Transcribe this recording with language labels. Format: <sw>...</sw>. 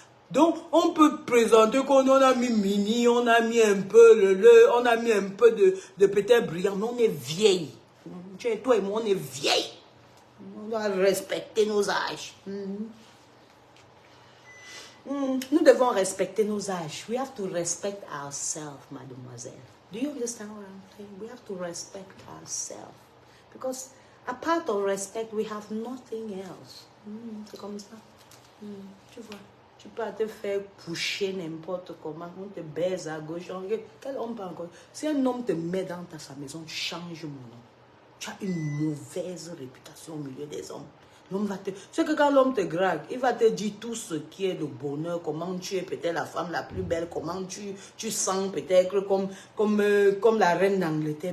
<fr>Donc, on peut présenter qu'on a mis mini, on a mis un peu on a mis un peu de peut-être brillant, mais on est vieille. Toi et moi, on est vieille. On doit respecter nos âges. Nous devons respecter nos âges.</fr> <en>We have to respect ourselves, mademoiselle. Do you understand what I'm saying? We have to respect ourselves. Because apart of respect, we have nothing else.</en> <fr>C'est comme ça. Tu vois, tu peux te faire coucher n'importe comment, on te baise à gauche. Quel homme pas encore? Si un homme te met dans sa maison, change mon nom. Tu as une mauvaise réputation au milieu des hommes. L'homme va te... C'est que quand l'homme te drague, il va te dire tout ce qui est le bonheur, comment tu es peut-être la femme la plus belle, comment tu sens peut-être comme la reine d'Angleterre.</fr>